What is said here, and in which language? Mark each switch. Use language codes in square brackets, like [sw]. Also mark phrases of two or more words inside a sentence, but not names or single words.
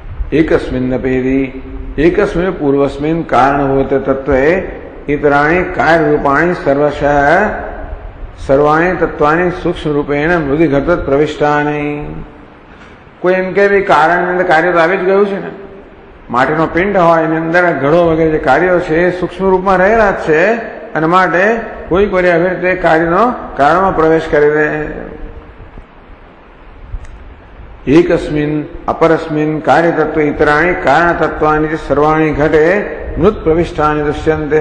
[sa] एकस्मिन्नपेदि एकस्मिन् पूर्वस्मिन् कारणभूत तत्वे इतराणि कार्यरूपाणि सर्वशः सर्वाणि तत्वानि सूक्ष्म रूपेण मृदिघट प्रविष्टानि। [gu] કોઈ એમ કે ભાઈ કારણની અંદર કાર્ય તો આવી જ ગયું છે ને, માટીનો પિંડ હોય એની અંદર ઘડો વગેરે જે કાર્યો છે એ સૂક્ષ્મ રૂપમાં રહેલા જ છે અને માટે કોઈ કોઈ હવે તે કાર્યનો કારણમાં પ્રવેશ કરી દે। [sa] एकस्मिन् अपरस्मिन् कार्य तत्त्व इतराणि कारण तत्त्वानि सर्वाणि घटे मृत् प्रविष्टानि दृश्यन्ते।